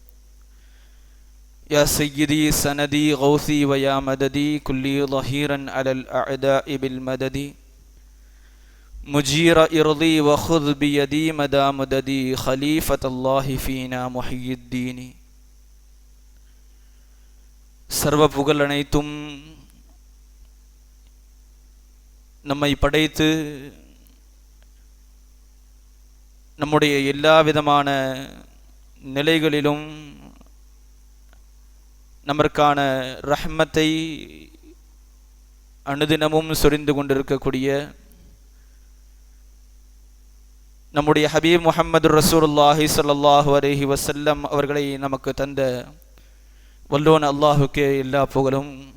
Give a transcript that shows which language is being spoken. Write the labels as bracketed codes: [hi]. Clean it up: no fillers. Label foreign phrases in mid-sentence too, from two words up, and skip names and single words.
[ar] يا سيدي سندي غوثي ويا مددي كلي ظهيرا على الأعداء بالمدد. مجير إرضي وخذ بيدي مدى مددي خليفة الله فينا محي الدين. [ta] சர்வ புகழ் அனைத்தும் நம்மை படைத்து நம்முடைய எல்லா விதமான நிலைகளிலும் நமக்கான ரஹ்மத்தை அனுதினமும் சொரிந்து கொண்டிருக்கக்கூடிய நம்முடைய ஹபீப் [ar] محمد رسول الله صلى الله عليه وسلم [ta] அவர்களை நமக்கு தந்த வல்லோன் அல்லாஹுக்கே எல்லா புகழும்.